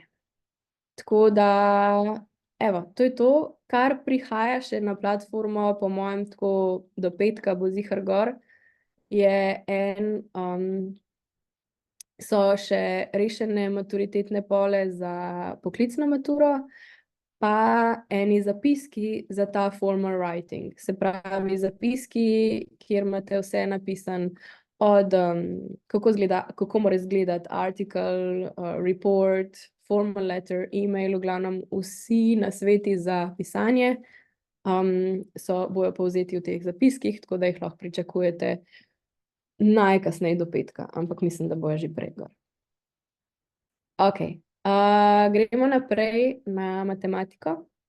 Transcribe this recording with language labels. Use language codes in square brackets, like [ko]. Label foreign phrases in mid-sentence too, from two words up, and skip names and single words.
[sl] Tako da, evo, to je to, kar prihaja še na platformo, po mojem tako do petka bo ziher gor, so še rešene maturitetne pole za poklicno maturo, pa eni zapiski za ta [en] formal writing. [sl] Se pravi, zapiski, kjer imate vse napisan od kako mora izgledati article, report, [en] formal letter, [sl] email, v glavnem vsi nasveti za pisanje bojo povzeti v teh zapiskih, tako da jih lahko pričakujete najkasneje do petka, ampak mislim, da bojo že prej gor. Ok, gremo naprej na matematiko.